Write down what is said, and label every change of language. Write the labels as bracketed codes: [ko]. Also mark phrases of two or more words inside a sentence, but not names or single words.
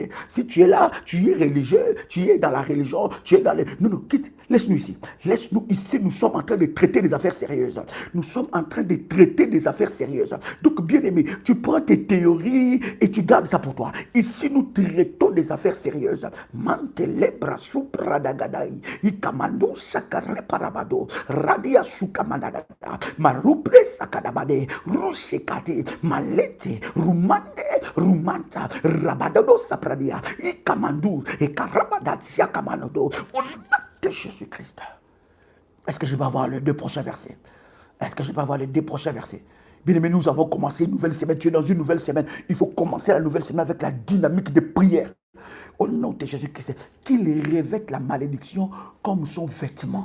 [fr] Si tu es là, tu es religieux, tu es dans la religion, tu es dans les... Non, non, quitte, laisse-nous ici. Laisse-nous ici, nous sommes en train de traiter des affaires sérieuses. Nous sommes en train de traiter des affaires sérieuses. Donc, bien aimé, tu prends tes théories et tu gardes ça pour toi. Ici, nous traitons des affaires sérieuses. Mantele brasu pradagadai, ikamando shakare parabado, radia sukamanada. Maruple sakadabade, rushekati, malete, rumande, rumanta, rabadado sapradia, ikamandu, et karabadatia kamanodo, au nom de Jésus-Christ. Est-ce que je vais avoir les deux prochains versets? Est-ce que je vais avoir les deux prochains versets? Bien aimé, nous avons commencé une nouvelle semaine. Tu es dans une nouvelle semaine. Il faut commencer la nouvelle semaine avec la dynamique de prière. Au nom de Jésus-Christ, qu'il revête la malédiction comme son vêtement.